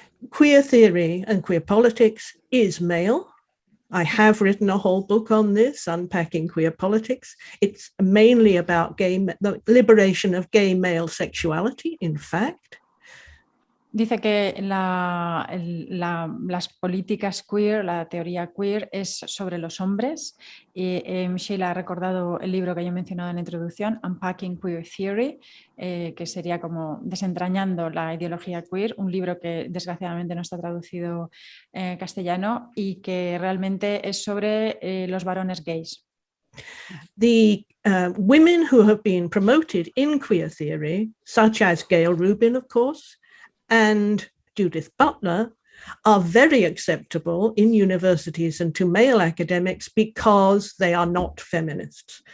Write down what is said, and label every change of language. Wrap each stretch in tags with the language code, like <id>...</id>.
<en>Queer theory and queer politics is male. I have written a whole book on this, Unpacking Queer Politics. It's mainly about the liberation of gay male sexuality, in fact.</en> <es>Dice que las políticas queer, la teoría queer es sobre los hombres. Y Sheila ha recordado el libro que yo he mencionado en la introducción, Unpacking Queer Theory, que sería como desentrañando la ideología queer, un libro que desgraciadamente no está traducido en castellano y que realmente es sobre los varones gays.</es> <en>The women who have been promoted in queer theory, such as Gail Rubin, of course, and Judith Butler, are very acceptable in universities and to male academics because they are not feminists.</en>